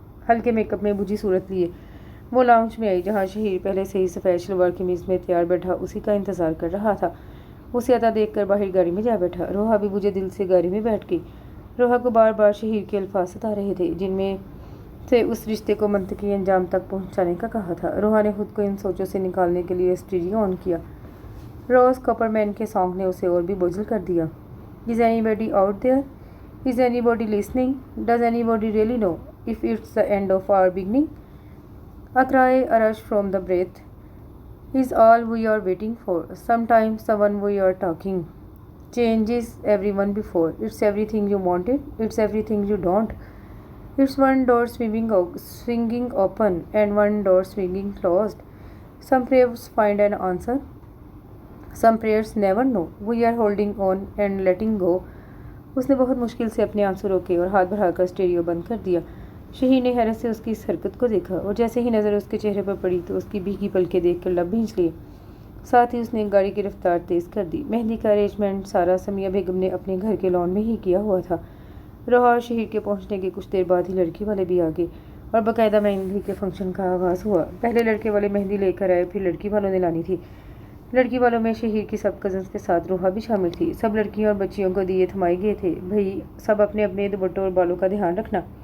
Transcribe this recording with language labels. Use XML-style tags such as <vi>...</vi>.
<ur>ہلکے make up میں بجھی صورت لیے وہ لاؤنج میں آئی، جہاں شہیر پہلے سے ہی سفید شلوار قمیض میں تیار بیٹھا اسی کا انتظار کر رہا تھا۔ اسے آتا دیکھ کر باہر گاڑی میں جا بیٹھا۔ روحا بھی بجھے دل سے گاڑی میں بیٹھ گئی۔ روحا کو بار بار شہیر کے الفاظ ستا رہے تھے، جن میں سے اس رشتے کو منطقی انجام تک پہنچانے کا کہا تھا۔ روحا نے خود کو ان سوچوں سے نکالنے کے لیے اسٹیریو آن کیا۔ روز کاپر مین کے سانگ نے اسے اور بھی بوجھل کر دیا۔</ur> <en>Is anybody out there? Is anybody listening? Does anybody really know if it's the end of our beginning? A cry, a rush from the breath is all we are waiting for. Sometimes someone we are talking changes everyone before. It's everything you wanted. It's everything you don't. It's one door swinging open and one door swinging closed. Some prayers find an answer. Some prayers never know. We are holding on and letting go.</en> <ur>اس نے بہت مشکل سے اپنے آنسو روکے اور ہاتھ بڑھا کر اسٹیریو بند کر دیا۔ شہیر نے حیرت سے اس کی اس حرکت کو دیکھا اور جیسے ہی نظر اس کے چہرے پر پڑی تو اس کی بھیگی پلکیں دیکھ کر لب بھینچ لیے۔ ساتھ ہی اس نے گاڑی کی رفتار تیز کر دی۔ مہندی کا ارینجمنٹ سارا سمیہ بیگم نے اپنے گھر کے لان میں ہی کیا ہوا تھا۔ روحا اور شہیر کے پہنچنے کے کچھ دیر بعد ہی لڑکی والے بھی آ گئے اور باقاعدہ مہندی کے فنکشن کا آغاز ہوا۔ پہلے لڑکے والے مہندی لے کر آئے، پھر لڑکی والوں نے لانی تھی۔ لڑکی والوں میں شہیر کی سب کزنس کے ساتھ روحا بھی شامل تھی۔ سب لڑکیوں اور بچیوں کو دیے تھمائے گئے تھے۔ بھئی سب اپنے اپنے دوپٹوں اور بالوں کا دھیان رکھنا۔</ur>